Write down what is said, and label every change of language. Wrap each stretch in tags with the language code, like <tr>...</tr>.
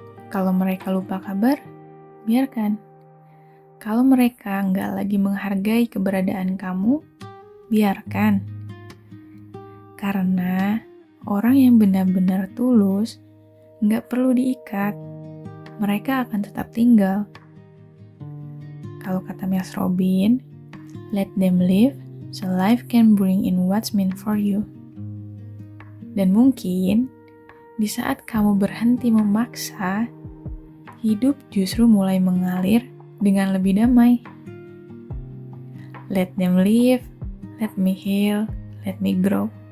<id>Kalau mereka lupa kabar, biarkan. Kalau mereka nggak lagi menghargai keberadaan kamu, biarkan. Karena orang yang benar-benar tulus nggak perlu diikat. Mereka akan tetap tinggal. Kalau kata Mas Robin,</id> <en>let them live so life can bring in what's meant for you.</en> <id>Dan mungkin di saat kamu berhenti memaksa, hidup justru mulai mengalir dengan lebih damai.</id> <en>Let them live, let me heal, let me grow.</en>